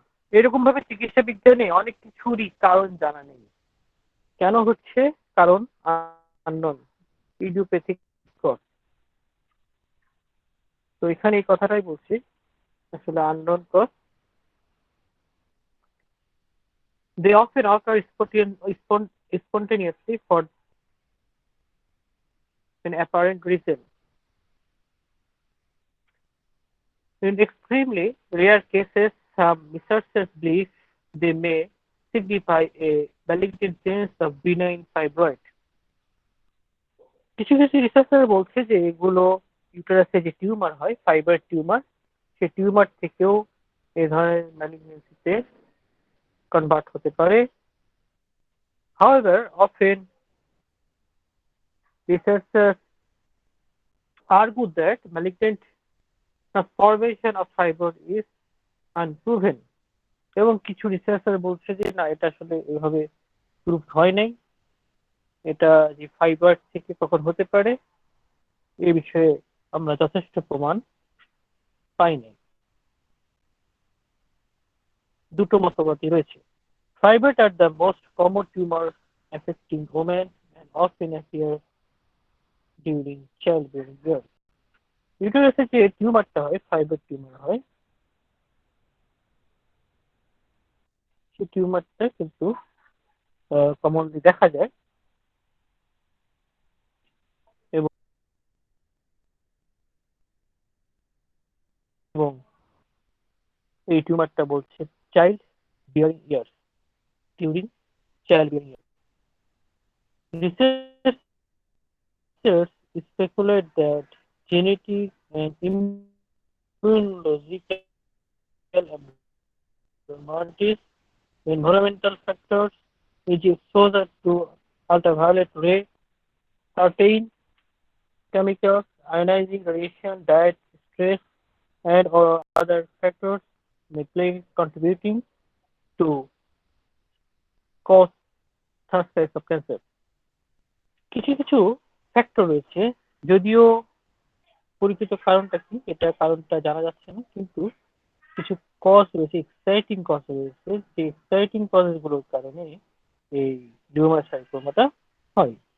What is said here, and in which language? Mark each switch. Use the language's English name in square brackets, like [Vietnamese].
[Bangla] এরকম ভাবে চিকিৎসা বিজ্ঞানে অনেক কিছুরই কারণ জানা নেই। কেন হচ্ছে? কারণ আননোন, ইডিওপ্যাথিক কজ। তো এখানে এই কথাটাই বলছি, আসলে unknown cause. [English] They often occur spontaneously for an apparent reason. In extremely rare cases, some researchers believe they may signify a malignant change of benign fibroid. [Bangla] কিছু কিছু রিসার্চার বলছে যে এগুলো ইউটেরাসে যে টিউমার হয়, ফাইব্রয়েড টিউমার, সেই টিউমার থেকেও এই ধরনের ম্যালিগন্যান্সিতে কনভার্ট হতে পারে। [English] However, often researchers argue that malignant formation of fibroid is unproven, [Bangla] এবং কিছু রিসার্চার বলছে যে না, এটা আসলে এভাবে প্রুভ হয় নাই, এটা যে ফাইব্রয়েড থেকে কখন হতে পারে এই বিষয়ে আমরা যথেষ্ট প্রমাণ পাই নাই। দুটো মতবাদই রয়েছে। [English] Fibroids are the most common tumor affecting women and often appear during childbearing years. [Bangla] ইউটেরাসে যে টিউমারটা হয়, ফাইব্রয়েড টিউমার হয়, সেই টিউমারটা কিন্তু কমনলি দেখা যায় এবং এই টিউমারটা বলছে child bearing years, during child bearing years. [English] Researchers speculate that genetic and immunological abnormalities, environmental factors, which exposure to ultraviolet ray, certain chemicals, ionizing radiation, diet, stress, and or other factors may play contributing to cause such types of cancer. [Bangla] কিছু কিছু factor রয়েছে, যদিও পরিচিত কারণটা কি এটা কারণটা জানা যাচ্ছে না, কিন্তু কিছু কজ রয়েছে, এক্সাইটিং কজ রয়েছে, যে এক্সাইটিং কজগুলোর কারণে এই লিওমার-সার্কোমাটা হয়।